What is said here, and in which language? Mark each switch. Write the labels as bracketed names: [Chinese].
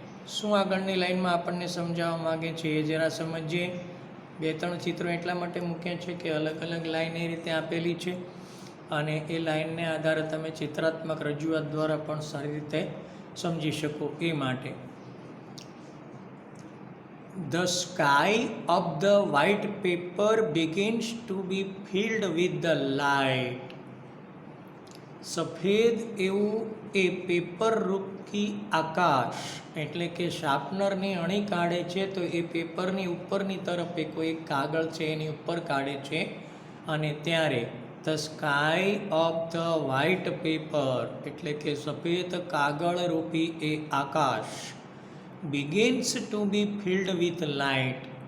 [Gujarati] શું આગળની લાઈનમાં આપણને સમજાવવા માગે છે એ જરા સમજીએ. 2-3 ચિત્રો એટલા માટે મૂક્યા છે કે અલગ અલગ લાઈન એ રીતે આપેલી છે, અને એ લાઈનને આધારે તમે ચિત્રાત્મક રજૂઆત દ્વારા પણ સારી રીતે સમજી શકો એ માટે. [English] The sky of the white paper begins to be filled with the light. [Gujarati] સફેદ એવું એ પેપર રૂપી આકાશ, એટલે કે શાર્પનરની અણી કાઢે છે તો એ પેપરની ઉપરની તરફ એ કોઈ કાગળ છે એની ઉપર કાઢે છે, અને ત્યારે [English] the sky of the white paper [Gujarati] એટલે કે સફેદ કાગળ રૂપી એ આકાશ [English] Begins to be filled with light.